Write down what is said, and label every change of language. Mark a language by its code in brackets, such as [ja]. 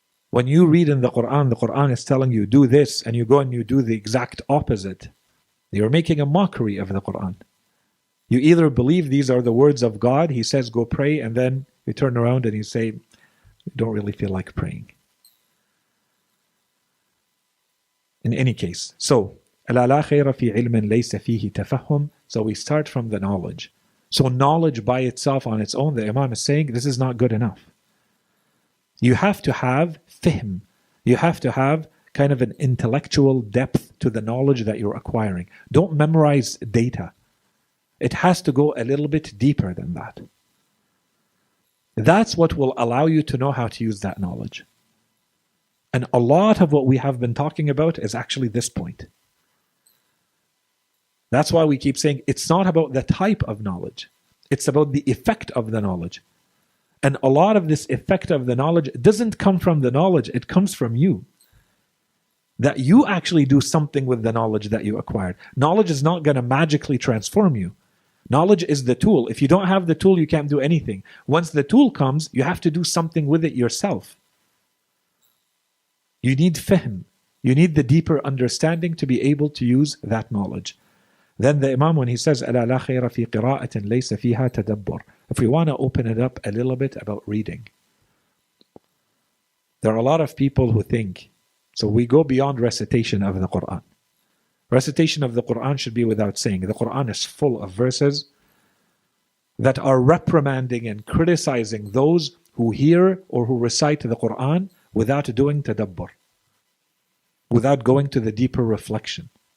[en] When you read in the Qur'an is telling you do this and you go and you do the exact opposite. You're making a mockery of the Qur'an. You either believe these are the words of God, He says go pray, and then you turn around and you say, you don't really feel like praying. In any case, so [ar] ألا لا خير في علم ليس فيه تفهم. [en] So we start from the knowledge. So knowledge by itself on its own, the Imam is saying this is not good enough. You have to have fihm. You have to have kind of an intellectual depth to the knowledge that you're acquiring. Don't memorize data. It has to go a little bit deeper than that. That's what will allow you to know how to use that knowledge. And a lot of what we have been talking about is actually this point. That's why we keep saying it's not about the type of knowledge. It's about the effect of the knowledge. And a lot of this effect of the knowledge doesn't come from the knowledge, it comes from you. That you actually do something with the knowledge that you acquired. Knowledge is not going to magically transform you. Knowledge is the tool. If you don't have the tool, you can't do anything. Once the tool comes, you have to do something with it yourself. You need fihm. You need the deeper understanding to be able to use that knowledge. Then the Imam, when he says, [ar] أَلَا لَا خَيْرَ فِي قِرَاءَةٍ لَيْسَ فِيهَا تَدَبُّرٍ. [en] If we want to open it up a little bit about reading. There are a lot of people who think, so we go beyond recitation of the Qur'an. Recitation of the Quran should be without saying. The Quran is full of verses that are reprimanding and criticizing those who hear or who recite the Quran without doing tadabbur, without going to the deeper reflection.